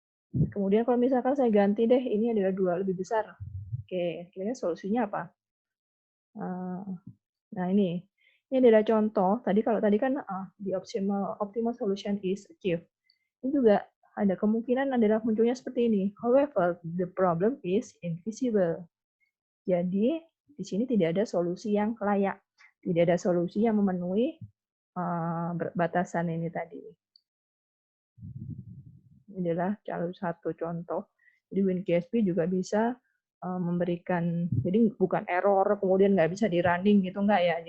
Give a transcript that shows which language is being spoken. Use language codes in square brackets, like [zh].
[id] Kemudian kalau misalkan saya ganti deh, ini adalah 2 lebih besar. Oke, kira-kira solusinya apa? Nah, ini adalah contoh. Kalau tadi kan [en] the optimal solution is achieved. [id] Ini juga ada kemungkinan adalah munculnya seperti ini. [en] However, the problem is invisible. [id] Jadi, di sini tidak ada solusi yang layak. Tidak ada solusi yang memenuhi batasan ini tadi. Ini adalah salah satu contoh. Jadi WinQSP juga bisa memberikan, jadi bukan error, kemudian nggak bisa di-running gitu, nggak ya.